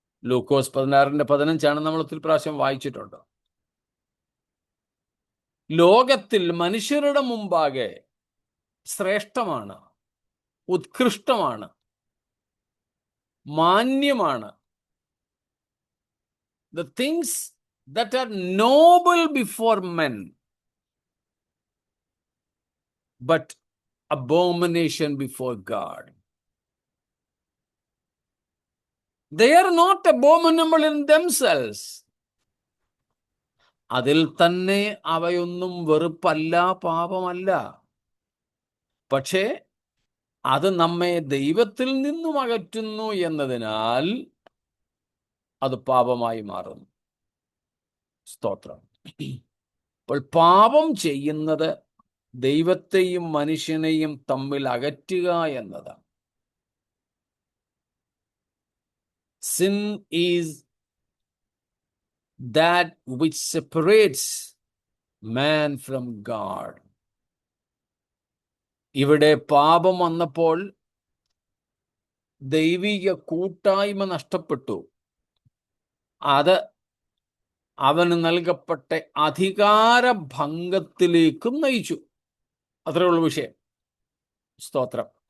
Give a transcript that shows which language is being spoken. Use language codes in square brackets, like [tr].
[ml] ലൂക്കോസ് 16:15 നമ്മൾ ഒത്തിരി പ്രാവശ്യം വായിച്ചിട്ടുണ്ട്. ലോകത്തിൽ മനുഷ്യരുടെ മുമ്പാകെ ശ്രേഷ്ഠമാണ്, ഉത്കൃഷ്ടമാണ്, മാന്യമാണ്. [en] The things that are noble before men, but abomination before God. They are not abominable in themselves. [ml] അതിൽ തന്നെ അവയൊന്നും വെറുപ്പല്ല, പാപമല്ല. പക്ഷേ അത് നമ്മെ ദൈവത്തിൽ നിന്നും അകറ്റുന്നു എന്നതിനാൽ അത് പാപമായി മാറുന്നു. സ്തോത്രം. അപ്പോൾ പാപം ചെയ്യുന്നത് ദൈവത്തെയും മനുഷ്യനെയും തമ്മിൽ അകറ്റുക എന്നതാണ്. [en] Sin is that which separates man from God. [ml] ഇവിടെ പാപം വന്നപ്പോൾ ദൈവിക കൂട്ടായ്മ നഷ്ടപ്പെട്ടു. അത് അവന് നൽകപ്പെട്ട അധികാരഭംഗത്തിലേക്കും നയിച്ചു. അത്രയുള്ള വിഷയം. സ്തോത്രം.